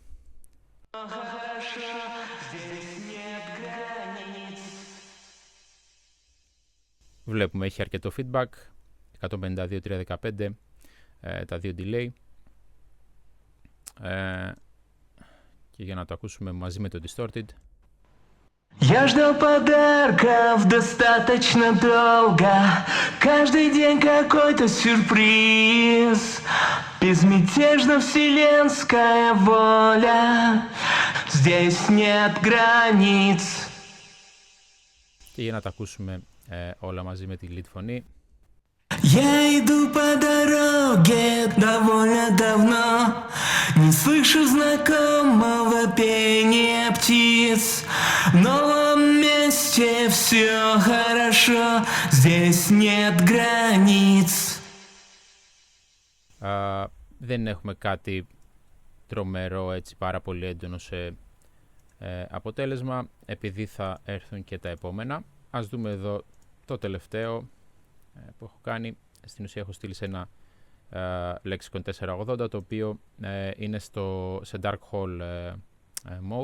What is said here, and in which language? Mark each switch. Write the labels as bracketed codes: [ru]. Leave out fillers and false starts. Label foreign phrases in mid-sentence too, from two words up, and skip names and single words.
[el] Βλέπουμε έχει αρκετό feedback, 152-315, τα δύο delay. Και για να το ακούσουμε μαζί με το distorted. [ru] Я ждал подарков достаточно долго, каждый день какой-то сюрприз, безмятежно вселенская воля, здесь нет границ. [el] Και για να τα ακούσουμε όλα μαζί με τη lead φωνή. [ru] Я иду по дороге довольно давно, не слышу знакомого пения птиц. В новом месте все хорошо, здесь нет границ. [el] Δεν έχουμε κάτι τρομερό, έτσι πάρα πολύ έντονο σε αποτέλεσμα, επειδή θα έρθουν και τα επόμενα. Ας δούμε εδώ το τελευταίο που έχω κάνει. Στην ουσία έχω στείλει σε ένα Lexicon 480, το οποίο είναι σε Dark Hole mode.